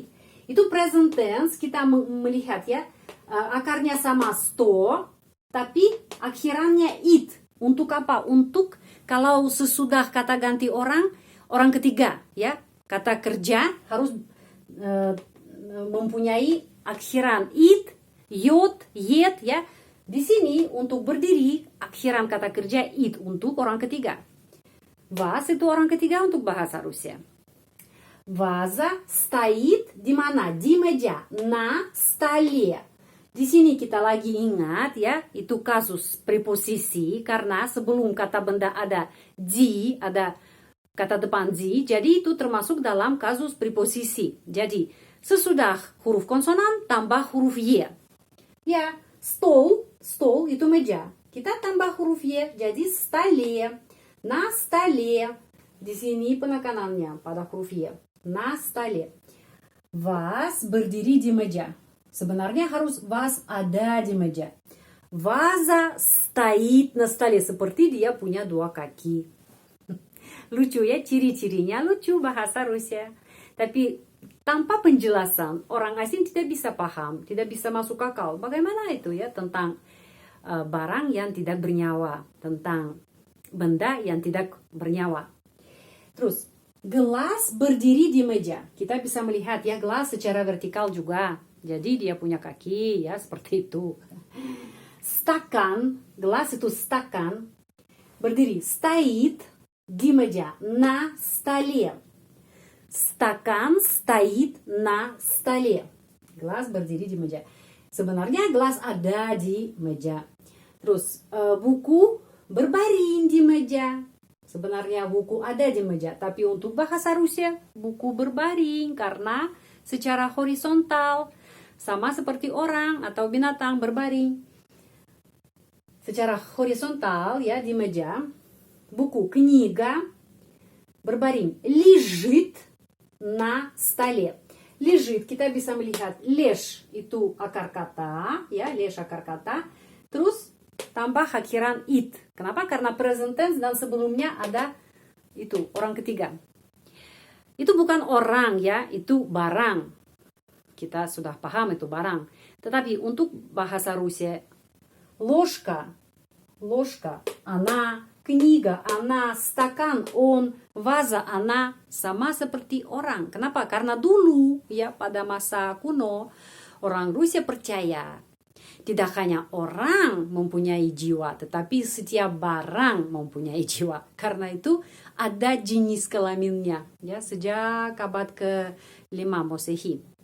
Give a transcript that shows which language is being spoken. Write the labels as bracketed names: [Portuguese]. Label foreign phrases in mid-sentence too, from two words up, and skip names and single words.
[Indonesian] Itu [English] present tense, [Indonesian] kita melihat ya. Akarnya sama sto, tapi akhirannya it. Untuk apa? Untuk kalau sesudah kata ganti orang ketiga ya. Kata kerja harus mempunyai akhiran it, yot, yet ya. Di sini untuk berdiri akhiran kata kerja it untuk orang ketiga. Vas itu orang ketiga untuk bahasa Rusia. [Russian] Ваза стоит [Indonesian] di mana? Di meja, [Russian] на столе. [Indonesian] Di sini kita lagi ingat ya, itu kasus preposisi karena sebelum kata benda ada di, ada kata depan di, jadi itu termasuk dalam kasus preposisi. Jadi sesudah huruf konsonan tambah huruf y. Ya, stol itu meja. Kita tambah huruf y jadi stole, [Russian] на столе. [Indonesian] Di sini penekanannya pada huruf y, [Russian] на столе. [Indonesian] Vas berdiri di meja. Sebenarnya harus vas ada di meja. [Russian] Ваза стоит на столе. [Indonesian] Seperti dia punya dua kaki. Lucu ya, ciri-cirinya lucu bahasa Rusia. Tapi tanpa penjelasan, orang asing tidak bisa paham, tidak bisa masuk akal. Bagaimana itu ya tentang barang yang tidak bernyawa, tentang benda yang tidak bernyawa. Terus, gelas berdiri di meja. Kita bisa melihat ya gelas secara vertikal juga. Jadi dia punya kaki ya seperti itu. Stakan, gelas itu stakan, berdiri. Стоит di meja, [Russian] на столе. Стакан стоит на столе. [Indonesian] Gelas berdiri di meja. Sebenarnya gelas ada di meja. Terus buku berbaring di meja. Sebenarnya buku ada di meja. Tapi untuk bahasa Rusia, buku berbaring karena secara horizontal. Sama seperti orang atau binatang berbaring. Secara horizontal ya di meja. Buku, книга berbaring. [Russian] Лежит на столе. Лежит, [Indonesian] kita bisa melihat леж itu akar kata. Ya, леж akar kata. Terus tambah akhiran it. Kenapa? Karena [English] present tense [Indonesian] dan sebelumnya ada itu, orang ketiga. Itu bukan orang ya, itu barang. Kita sudah paham itu barang. Tetapi untuk bahasa Rusia, [Russian] ложка, она, книга, она, стакан, он, ваза, она, [Indonesian] sama seperti orang. Kenapa? Karena dulu, ya pada masa kuno, orang Rusia percaya, tidak hanya orang mempunyai jiwa, tetapi setiap barang mempunyai jiwa. Karena itu ada jenis kelaminnya, ya sejak abad ke-5 Masehi.